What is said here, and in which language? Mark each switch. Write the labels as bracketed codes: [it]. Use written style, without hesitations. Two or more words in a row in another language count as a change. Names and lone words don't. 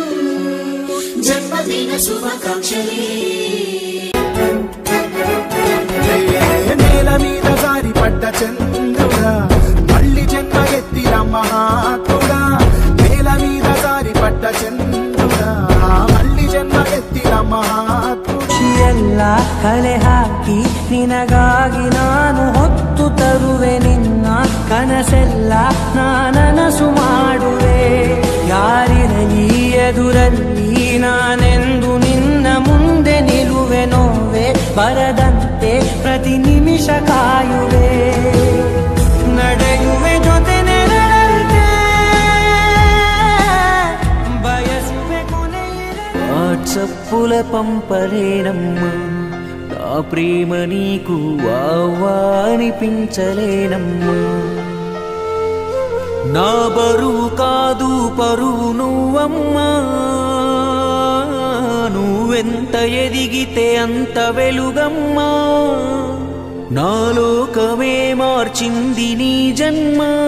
[te] జన్మదిన శుభాకాంక్షలే. నేల మీద జారి పడ్డ చంద్రుడా, మళ్ళీ జన్మ ఎత్తిన మహాత్ముడా, నేల మీద జారి పడ్డ చంద్రుడా, మళ్ళీ జన్మ ఎత్తిన [kn] ಎಲ್ಲ ಕಲೆ ಹಾಕಿ ನಿನಗಾಗಿ ನಾನು ಹೊತ್ತು ತರುವೆ ನಿನ್ನ ಕನಸೆಲ್ಲ ನಾನನಸು ಮಾಡುವೆ. ಯಾರಿರಲಿ ಎದುರಲ್ಲಿ ನಾನೆಂದು ನಿನ್ನ ಮುಂದೆ ನಿಲ್ಲುವೆ, ನೋವೆ ಬರದಂತೆ ಪ್ರತಿ ನಿಮಿಷ ಕಾಯುವೆ, ನಡೆಯುವೆ ಜೊತೆ ನೆರಳಂತೆ ಬಯಸುವೆ ಕೊನೆಯಿರ. [te] వాట్సప్పుల పంపలేనమ్మా నా ప్రేమ నీకు అనిపించలేనమ్మా, నా బరువు కాదు పరువు నువ్వమ్మా, నువ్వెంత ఎదిగితే అంత వెలుగమ్మా, నా లోకమే మార్చింది నీ జన్మ,